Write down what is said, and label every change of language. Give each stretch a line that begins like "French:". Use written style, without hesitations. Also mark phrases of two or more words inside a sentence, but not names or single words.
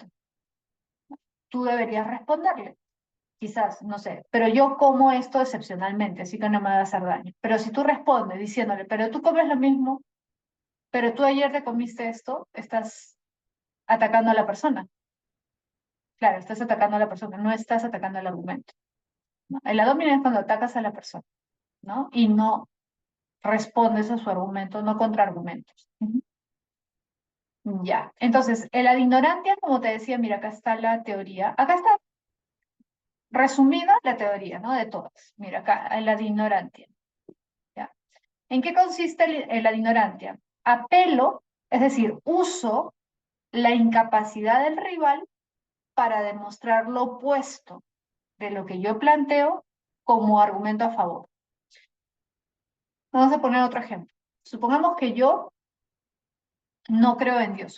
Spanish: Tú deberías responderle, quizás, no sé, pero yo como esto excepcionalmente, así que no me va a hacer daño. Pero si tú respondes diciéndole, pero tú comes lo mismo, pero tú ayer te comiste esto, estás atacando a la persona. Claro, estás atacando a la persona, no estás atacando al argumento, ¿no? El
Latin: ad hominem
Spanish: es cuando atacas a la persona, ¿no? Y no respondes a su argumento, no contraargumentos. Ujú. Ya, entonces, el
Latin: ad ignorantia,
Spanish: como te decía, mira, acá está la teoría, acá está resumida la teoría, ¿no? De todas. Mira, acá, el
Latin: ad ignorantia.
Spanish: ¿Ya? ¿En qué consiste el
Latin: ad ignorantia?
Spanish: Apelo, es decir, uso la incapacidad del rival para demostrar lo opuesto de lo que yo planteo como argumento a favor. Vamos a poner otro ejemplo. Supongamos que yo no creo en Dios.